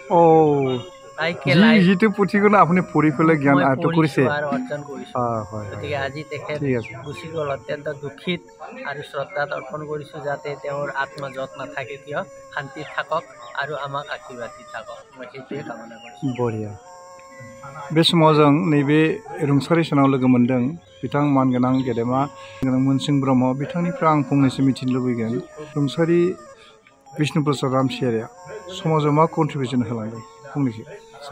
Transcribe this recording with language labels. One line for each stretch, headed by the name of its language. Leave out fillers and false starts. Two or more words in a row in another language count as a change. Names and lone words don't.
Assamese: যিটো পুথিখন আপুনি পঢ়ি পেলাই জ্ঞান আয়ত্ত কৰিছে অৰ্জন কৰিছোঁ গতিকে আজি তেখেত গুচি গ'ল অত্যন্ত দুখিত আৰু শ্ৰদ্ধা অৰ্পণ কৰিছোঁ যাতে তেওঁৰ আত্মা য'ত নাথাকে কিয় শান্তিত থাকক আৰু আমাক আশীৰ্বাদ দি থাকক মই সেইটোৱে কামনা কৰিছোঁ
Bodo: बरिया बे समाव जों नैबे रुंसारि सानाव लोगो मोन्दों बिथां मानगोनां गेदेमा मोनसिं ब्रह्म बिथांनिफ्राय आं फंनैसो मिथिनो लुबैगोन रुंसारि बिष्णु प्रसाद रामसियारिया समाजाव मा कन्ट्रिबिउसन होलांदों फंनैसो सार